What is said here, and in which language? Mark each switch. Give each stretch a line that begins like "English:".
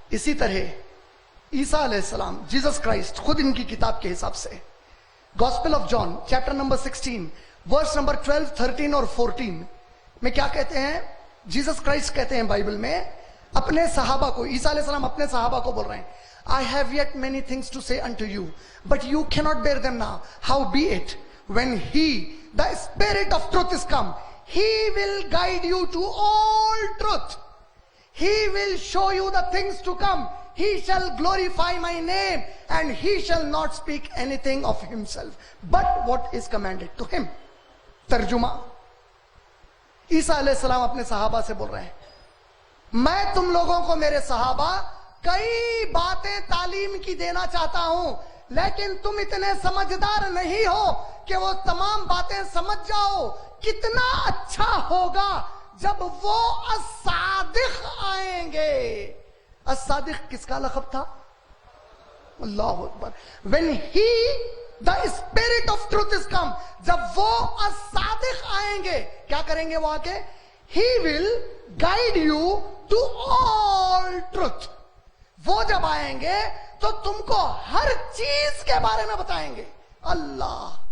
Urdu: اسی طرح عیسیٰ علیہ السلام, جیسس کرائسٹ, خود ان کی کتاب کے حساب سے gospel of John chapter number 16 verse number 12, 13 اور 14 میں کیا کہتے ہیں؟ جیسس کرائسٹ کہتے ہیں بائبل میں اپنے صحابہ کو, عیسیٰ علیہ السلام اپنے صحابہ کو بول رہے ہیں
English: I have yet many things to say unto you, but you cannot bear them now. Howbeit, when He, the Spirit of truth is come, He will guide you to all truth. He will show you the things to come. He shall glorify my name, and He shall not speak anything of Himself, but what is commanded to Him.
Urdu: ترجمہ, عیسیٰ علیہ السلام اپنے صحابہ سے بول رہے ہیں میں تم لوگوں کو, میرے صحابہ, کئی باتیں تعلیم کی دینا چاہتا ہوں, لیکن تم اتنے سمجھدار نہیں ہو کہ وہ تمام باتیں سمجھ جاؤ. کتنا اچھا ہوگا جب وہ الصادق آئیں گے. الصادق کس کا لقب تھا؟ اللہ اکبر.
English: when he, the spirit of truth is come,
Urdu: جب وہ الصادق آئیں گے کیا کریں گے وہ آ کے؟
English: he will guide you to all truth.
Urdu: وہ جب آئیں گے تو تم کو ہر چیز کے بارے میں بتائیں گے. اللہ